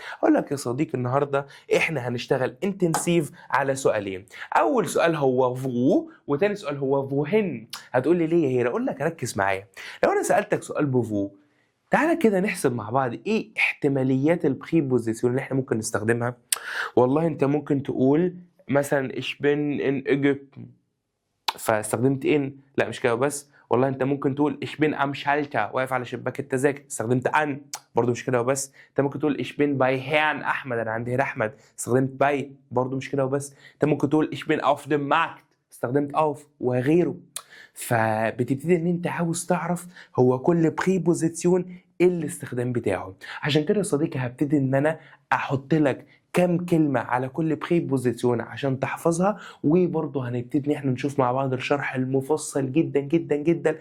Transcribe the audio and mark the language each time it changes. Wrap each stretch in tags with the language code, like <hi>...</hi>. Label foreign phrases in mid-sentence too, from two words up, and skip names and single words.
<ar>اقول لك يا صديقي النهارده احنا هنشتغل انتنسيف على سؤالين. اول سؤال هو فو، وتاني سؤال هو فوهن. هتقول لي ليه يا هيرا؟ اقول لك ركز معايا. لو انا سالتك سؤال بفو، تعالى كده نحسب مع بعض ايه احتماليات البريبوزيشن اللي احنا ممكن نستخدمها. والله انت ممكن تقول مثلا</ar> <de>ich bin in Ägypten</de> <ar>فاستخدمت ان. لا مش كده بس، والله انت ممكن تقول</ar> <de>ich bin am Schalter</de> <ar>واقف على شباك التذاكر، استخدمت ان. برضو مش كده وبس، انت ممكن تقول</ar> <de>ich bin bei Herrn احمد،</de> <ar>انا عندي هير احمد، استخدمت bei. برضو مش كده وبس، انت ممكن تقول</ar> <de>ich bin auf dem Markt،</de> <ar>استخدمت auf وغيره. فبتبتدي ان انت عاوز تعرف هو كل بريبوزيسيون ايه الاستخدام بتاعه. عشان كده يا صديقي هبتدي ان انا احط لك كام كلمة على كل بريبوزيسيون عشان تحفظها، وبرضه هنبتدي ان احنا نشوف مع بعض الشرح المفصل جدا.</ar>